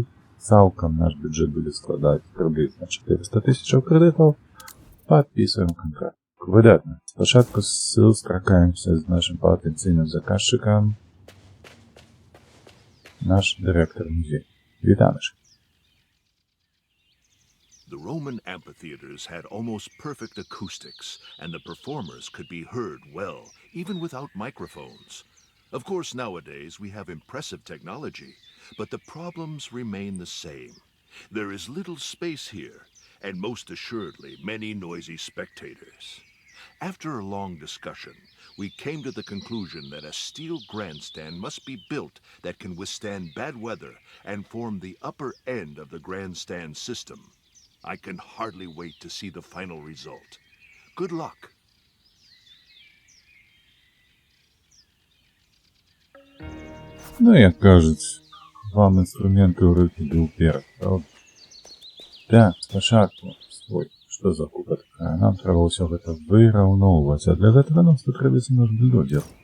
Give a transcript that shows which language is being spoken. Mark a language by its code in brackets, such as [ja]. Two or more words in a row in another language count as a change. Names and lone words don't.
[be] Цалкам наш бюджэт будзе складаць прыблізна 400 000 крэдытаў. Падпісваем кантракт. Выдатна. Спачатку сустракаемся з нашым патэнцыйным заказчыкам. Наш дырэктар музея. Вітаначка. [en] The Roman amphitheaters had almost perfect acoustics, and the performers could be heard well, even without microphones. Of course, nowadays we have impressive technology, but the problems remain the same. There is little space here, and most assuredly many noisy spectators. After a long discussion, we came to the conclusion that a steel grandstand must be built that can withstand bad weather and form the upper end of the grandstand system. I can hardly wait to see the final result. Good luck. [be] Ну, як кажуць, вам інструменты ў рукі ды ўперад, правда? Так, спачатку, што за купа такая? Нам трэба ўсё гэта выраўноўваць, а для гэтага нам спатрэбіцца наш бульдозер.